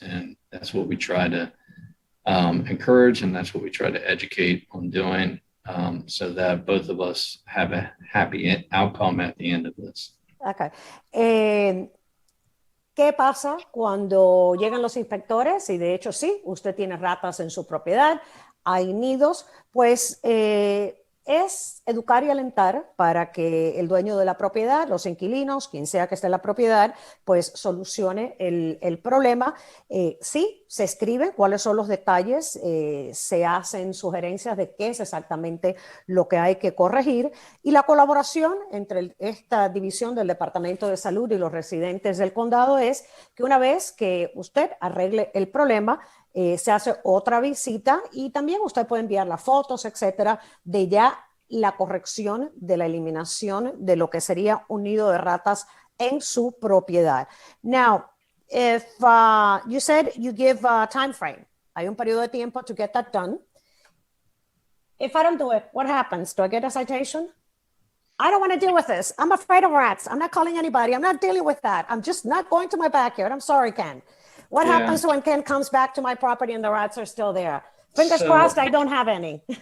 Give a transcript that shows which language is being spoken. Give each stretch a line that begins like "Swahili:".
English: And that's what we try to encourage, and that's what we try to educate on doing, so that both of us have a happy outcome at the end of this. Okay.
Spanish: ¿Qué pasa cuando llegan los inspectores? Y de hecho sí, usted tiene ratas en su propiedad, hay nidos, pues es educar y alentar para que el dueño de la propiedad, los inquilinos, quien sea que esté en la propiedad, pues solucione el problema. Sí, se escribe cuáles son los detalles, se hacen sugerencias de qué es exactamente lo que hay que corregir, y la colaboración entre esta división del Departamento de Salud y los residentes del condado es que una vez que usted arregle el problema, se hace otra visita, y también usted puede enviar las fotos, etcétera, de ya la corrección de la eliminación de lo que sería un nido de ratas en su propiedad.
English: Now, if you said you give a time frame
Spanish: Hay un periodo de tiempo
English: to get that done. If I don't do it, what happens? Do I get a citation? I don't want to deal with this. I'm afraid of rats. I'm not calling anybody. I'm not dealing with that. I'm just not going to my backyard. I'm sorry, Ken. What happens when Ken comes back to my property and the rats are still there? Fingers crossed I don't have any.